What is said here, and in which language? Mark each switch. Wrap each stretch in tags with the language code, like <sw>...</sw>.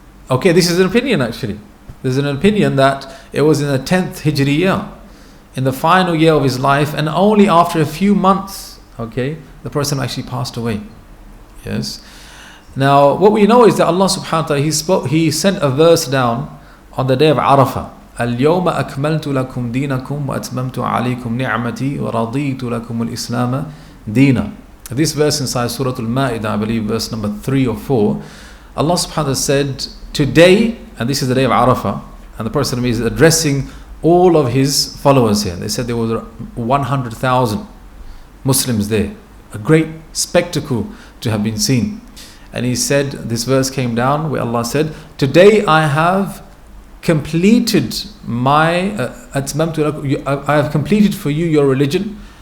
<en>Okay, this is an opinion actually. There's an opinion that it was in the 10th Hijri year, in the final year of his life, and only after a few months, okay, the person actually passed away. Yes. Now, what we know is that Allah subhanahu wa ta'ala, he sent a verse down on the day of Arafah.</en> <ar>اليوم أكملت لكم دينكم وأتممت عليكم نعمتي ورضيت لكم الإسلام دينا.</ar> <en>This verse inside Surah Al-Ma'idah, I believe verse number 3 or 4, Allah subhanahu wa ta'ala said, today, and this is the day of Arafah, and the Prophet is addressing all of his followers here. They said there were 100,000 Muslims there. A great spectacle to have been seen. And he said, this verse came down where Allah said, today I have completed I have completed for you your religion,</en>